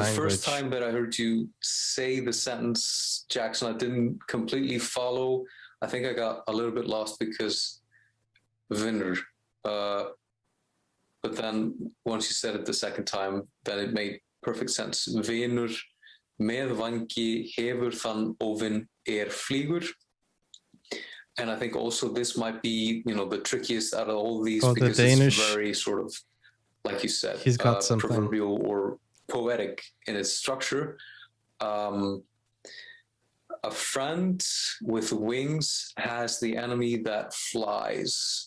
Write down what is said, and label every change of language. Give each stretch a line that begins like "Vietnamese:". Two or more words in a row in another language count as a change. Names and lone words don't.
English: language. the first time that I heard you say the sentence, Jackson, I didn't completely follow. I think I got a little bit lost because vinner. but then once you said it the second time, then it made perfect sense.
Icelandic: Vinur með vangi hefur þann óvin flýgur.
English: And I think also this might be, the trickiest out of all these because Danish, it's very sort of, like you said, he's got something proverbial or poetic in its structure. A friend with wings has the enemy that flies.